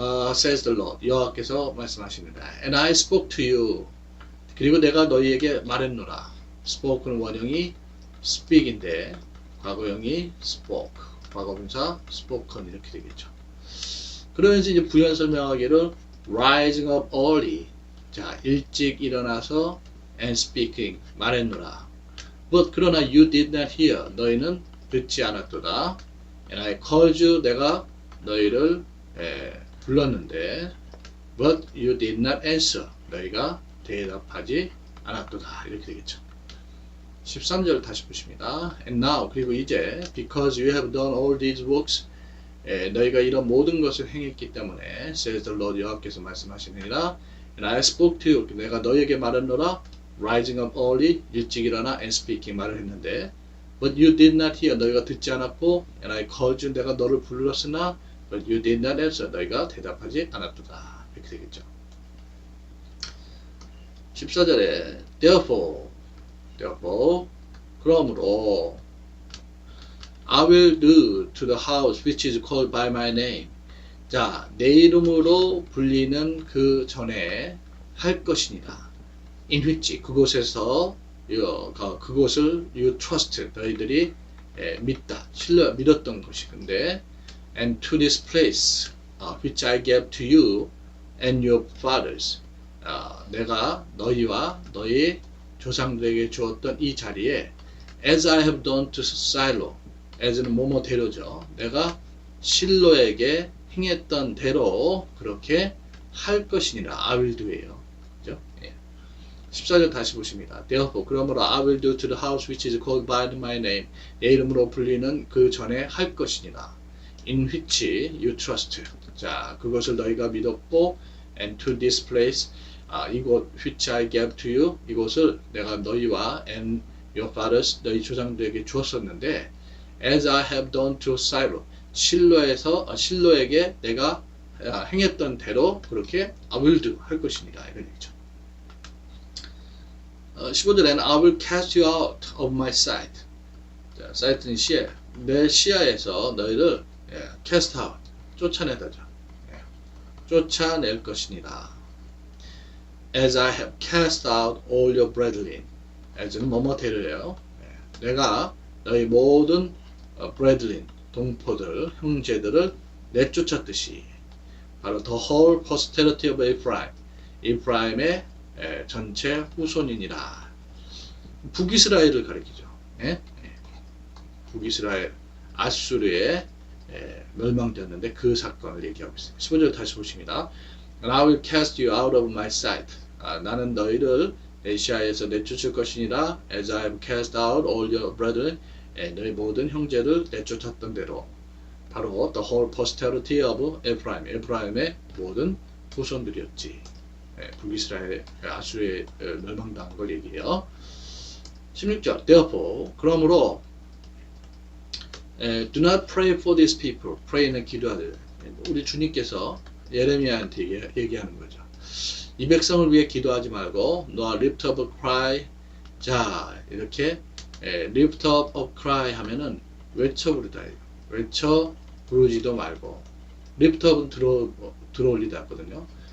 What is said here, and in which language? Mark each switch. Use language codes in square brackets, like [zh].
[en] Says the Lord, [ko] 여호와께서 말씀하십니다. [en] And I spoke to you, [ko] 그리고 내가 너희에게 말했노라. spoke는 원형이 speak인데 과거형이 spoke, 과거분사 spoken 이렇게 되겠죠. 그러면서 이제 부연 설명하기를 [en] rising up early, [ko] 자, 일찍 일어나서 [en] and speaking, [ko] 말했노라. [en] But [ko] 그러나 [en] you did not hear, [ko] 너희는 듣지 않았도다. [en] And I called you, [ko] 내가 너희를 불렀는데, [en] but you did not answer, [ko] 너희가 대답하지 않았도다. 이렇게 되겠죠. 13절 다시 보십니다. [en] And now, [ko] 그리고 이제 [en] because you have done all these works, [ko] 너희가 이런 모든 것을 행했기 때문에 [en] says the Lord, [ko] 여호와께서 말씀하시느니라. [en] And I spoke to you, [ko] 내가 너희에게 말했노라. [en] rising up early, [ko] 일찍 일어나 [en] and speaking, [ko] 말을 했는데, [en] but you did not hear, [ko] 너희가 듣지 않았고, [en] and I called you, [ko] 내가 너를 불렀으나, [en] but you did not answer, [ko] 너희가 대답하지 않았도다. 이렇게 되겠죠. 14절에 [en] therefore, [ko] 그러므로 [en] I will do to the house which is called by my name. [ko] 자, 내 이름으로 불리는 그 전에 할 것이니라. [en] in which, [ko] 그곳에서 그곳을 [en] you trust, [ko] 너희들이 믿다, 믿었던 것이. 근데 [en] and to this place which I gave to you and your fathers, [ko] 내가 너희와 너희 조상들에게 주었던 이 자리에 [en] as I have done to Shiloh, [ko] as는 뭐뭐 대로죠. 내가 실로에게 행했던 대로 그렇게 할 것이니라. [en] I will do [ko] 예요. 그죠? 14절 다시 보십니다. [en] Therefore, [ko] 그러므로 [en] I will do to the house which is called by my name, [ko] 내 이름으로 불리는 그 전에 할 것이니라. [en] In which you trust. [ko] 자, 그것을 너희가 믿었고, [en] and to this place, [ko] 이곳 [en] which I gave to you, [ko] 이곳을 내가 너희와 [en] and your fathers, [ko] 너희 조상들에게 주었었는데, [en] as I have done to Silo, [ko] 실로에게 내가 행했던 대로 그렇게 [en] I will do [ko] 할 것입니다. 이런 얘기죠. 15절에는 [en] I will cast you out of my sight. [ko] 자, sight는 시야. 내 시야에서 너희를 cast out, 쫓아내다죠. 쫓아낼 것이니라. [en] As I have cast out all your brethren. [ko] as는 뭐뭐대로예요. 내가 너희 모든 brethren, 동포들, 형제들을 내쫓았듯이 바로 [en] the whole posterity of Ephraim, [ko] 에프라임의 전체 후손이니라. 북이스라엘을 가리키죠. 북이스라엘, 아수르에 멸망되었는데 그 사건을 얘기하고 있습니다. 15절 다시 보십니다. [en] And I will cast you out of my sight. [ko] 나는 너희를 내 시야에서 내쫓을 것이니라. [en] As I have cast out all your brethren. [ko] 너희 모든 형제를 내쫓았던 대로 바로 [en] the whole posterity of Ephraim, [ko] 에프라임의 모든 후손들이었지. 북이스라엘, 아수르에 멸망당한 걸 얘기해요. [en] 16절 Therefore, [ko] 그러므로 [en] do not pray for these people. [ko] pray는 기도하들. 우리 주님께서 예레미야한테 얘기하는 거죠. 이 백성을 위해 기도하지 말고 너와 [en] lift up a cry. [ko] 자, 이렇게 [en] lift up a cry [ko] 하면은 외쳐 부르다. 외쳐 부르지도 말고 lift up은 들어올리다 하거든요.